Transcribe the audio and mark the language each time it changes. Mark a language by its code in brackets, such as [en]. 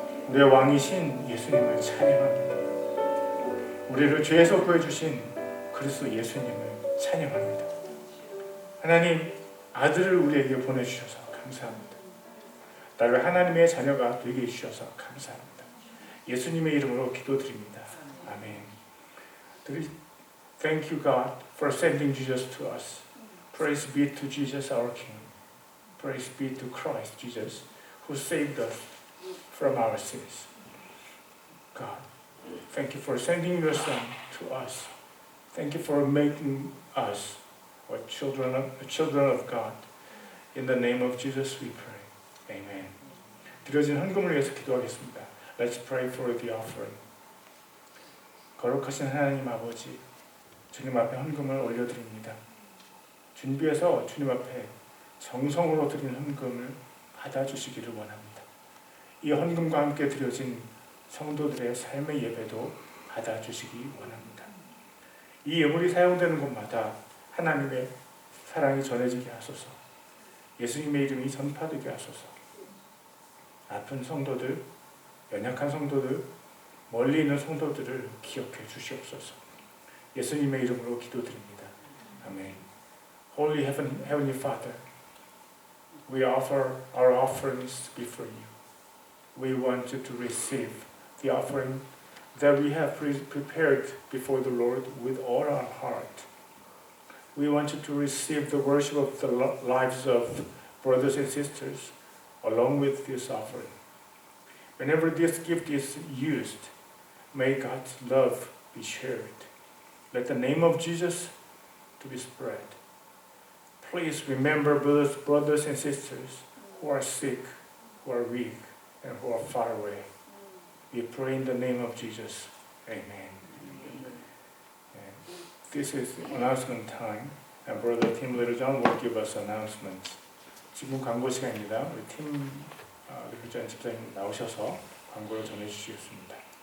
[ko] 우리의 왕이신 예수님을 찬양합니다. 우리를 죄에서 구해주신 그리스도 예수님을 찬양합니다. 하나님, 아들을 우리에게 보내주셔서 감사합니다. 나를 하나님의 자녀가 되게 해주셔서 감사합니다. 예수님의 이름으로 기도드립니다. 아멘. [en] Thank you, God, for sending Jesus to us. Praise be to Jesus, our King. Praise be to Christ Jesus, who saved us from our sins. God, thank you for sending your Son to us. Thank you for making us children of God. In the name of Jesus we pray. Amen. [ko] 드려진 헌금을 위해서 기도하겠습니다. [en] Let's pray for the offering. [ko] 거룩하신 하나님 아버지, 주님 앞에 헌금을 올려드립니다. 준비해서 주님 앞에 정성으로 드린 헌금을 받아주시기를 원합니다. 이 헌금과 함께 드려진 성도들의 삶의 예배도 받아주시기 원합니다. 이 예물이 사용되는 곳마다 하나님의 사랑이 전해지게 하소서. 예수님의 이름이 전파되게 하소서. 아픈 성도들, 연약한 성도들, 멀리 있는 성도들을 기억해 주시옵소서. 예수님의 이름으로 기도드립니다. 아멘. [en] Holy Heavenly Father, we offer our offerings before you. We want you to receive the offering that we have prepared before the Lord with all our heart. We want you to receive the worship of the lives of brothers and sisters along with this offering. Whenever this gift is used, may God's love be shared. Let the name of Jesus to be spread. Please remember brothers and sisters who are sick, who are weak, and who are far away. We pray in the name of Jesus. Amen. This is announcement time, and Brother Tim Littlejohn will give us announcements. [ko] 지금 광고 시간입니다. 우리 팀 리틀존 집사님 나오셔서 광고를 전해주시겠습니다.